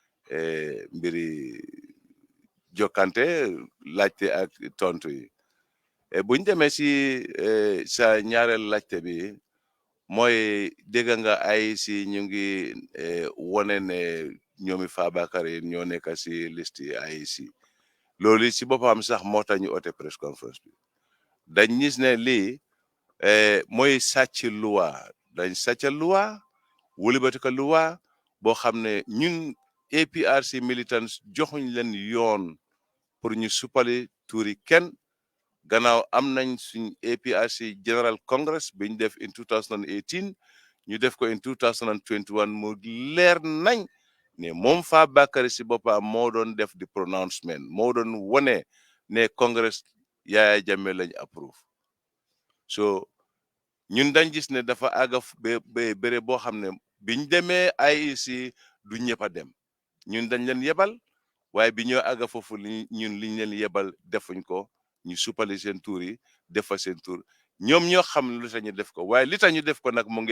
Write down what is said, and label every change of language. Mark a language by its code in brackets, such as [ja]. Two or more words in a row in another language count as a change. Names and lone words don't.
[wo] mbiri jokkante laajte ak tontu yi buñ demee si sa ñaareel laajte bi mooy dégg nga ay si ñu ngi wone ne ñoomi Fabakary ñoo nekk si liste ay si loolu si boppam sax moo tax ñu oote [en] press conference [wo] bi dañ gis ne lii mooy sàcc luwa dañ sàcc luwa wëlibati ko luwa boo xam ne ñun [en] APRC militants [wo] joxuñ leen yoon pour ñu suppali tuuri kenn gannaaw am nañ suñ APRC General Congress biñ def in 2018 ñu def ko in 2021 mu leer nañ ne moom Fabakary si boppam moo doon def di pronouncement moo doon wone ne Congress Yaya Jammeh lañ approve so ñun dañ gis ne dafa àgga béré boo xam ne biñ demee IEC du ñëpp a dem ñun dañ leen yebal waaye bi ñoo àgga foofu ñun liñ leen yebal defuñ ko ñu suppali seen tur yi def fa seen tur ñoom ñoo xam lu tax ñu def ko waaye li tax ñu def ko nag mu ngi